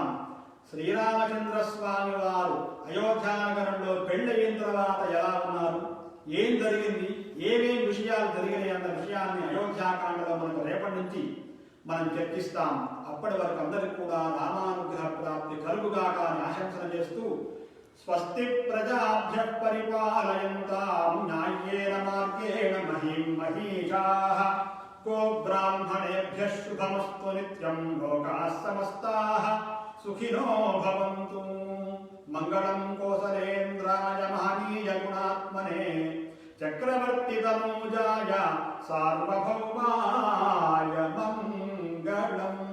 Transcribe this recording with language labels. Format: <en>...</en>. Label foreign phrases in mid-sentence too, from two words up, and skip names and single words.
<te>శ్రీరామచంద్ర స్వామి వారు అయోధ్యా నగరంలో పెళ్ళయిన తర్వాత ఎలా ఉన్నారు, ఏం జరిగింది, ఏమేం విషయాలు జరిగినాయి అన్న విషయాన్ని అయోధ్యాకాండలో మనకు రేపటి నుంచి మనం చర్చిస్తాం. అప్పటి వరకు అందరికి కూడా రామానుగ్రహ ప్రాప్తి కలుగుగాక అని ఆశంసన చేస్తూ</te> <sa>స్వస్తి ప్రజాభ్య పరిపాలయంతాం న్యాయేన మార్గేణ మహీం మహీషాః గో బ్రాహ్మణేభ్యః శుభమస్తు నిత్యం లోకాః సమస్తాః సుఖినో భవంతు. మంగళం కోసలేంద్రాయ మహనీయ గుణాత్మనే చక్రవర్తి తనూజాయ సార్వభౌమాయ మంగళం.</sa>